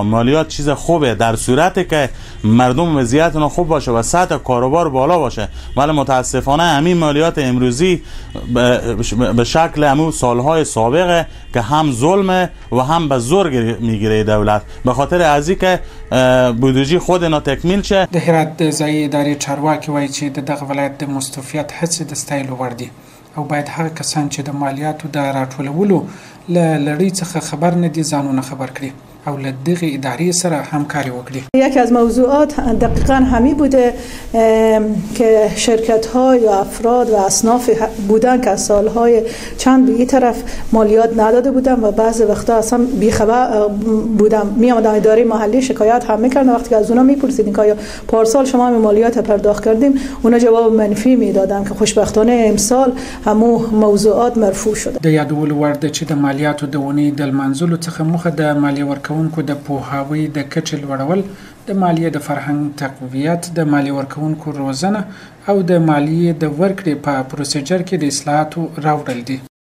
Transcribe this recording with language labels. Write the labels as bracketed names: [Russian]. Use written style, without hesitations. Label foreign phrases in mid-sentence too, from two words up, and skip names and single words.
[Persian] مالیات چیز خوبه در صورتی که مردم وضعیتشون خوب باشه و سطح کاروبار بالا باشه، ولی متاسفانه همین مالیات امروزی به شکل همون سالهای سابقه که هم ظلمه و هم به زور میگیره دولت به خاطر ازی که بودجه خود اینا تکمیل شه. [Pashto] د هرات د ځایي ادارې چارواکي وایي چې د دغه ولایت د مستوفیت هڅې د ستایلو وړ دي او باید هغه کسان چې د مالیاتو د راټولولو له لړۍ څخه خبر نه دي ځانونه خبر کړي او له دغه ادارې سره همکاري وکړي. [Persian] یکی از موضوعات دقیقاً همین بوده که شرکت‌ها یا افراد و اصناف بودن که از سالهای چند به این طرف مالیات نداده بودن و بعضی وقتا اصلا بیخبر بودن، میامدن اداره محلی شکایت هم میکردن. وقتی که از اونا میپرسیدین که آیا پارسال شما هم مالیات پرداخت کردیم، اونا جواب منفی میدادن که خوشبختانه امسال همو موضوعات مرفوع شده. [Pashto] د یادولو وړ ده چې د مالیاتو د اونۍ د لمانځلو څخه موخه د مالیې ورکوونکو د پوهاوي د کچې لوړول، د مالیې د فرهنګ تقویت، د مالیې ورکوونکو روزنه او د مالیې د ورکړې په پروسیجر کې د اصلاحاتو راوړل دي.